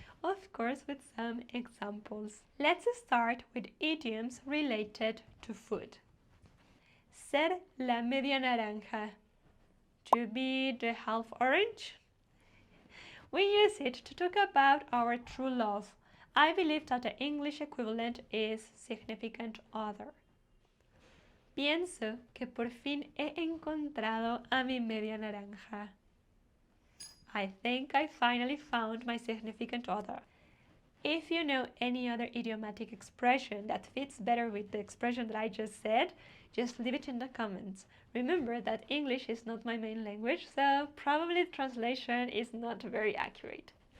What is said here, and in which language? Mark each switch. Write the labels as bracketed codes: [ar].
[en] Of course, with some examples. Let's start with idioms related to food. [es] Ser la media naranja. [en] To be the half orange. We use it to talk about our true love. I believe that the English equivalent is significant other. [es] Pienso que por fin he encontrado a mi media naranja. [en] I think I finally found my significant other. If you know any other idiomatic expression that fits better with the expression that I just said, just leave it in the comments. Remember that English is not my main language, so probably the translation is not very accurate.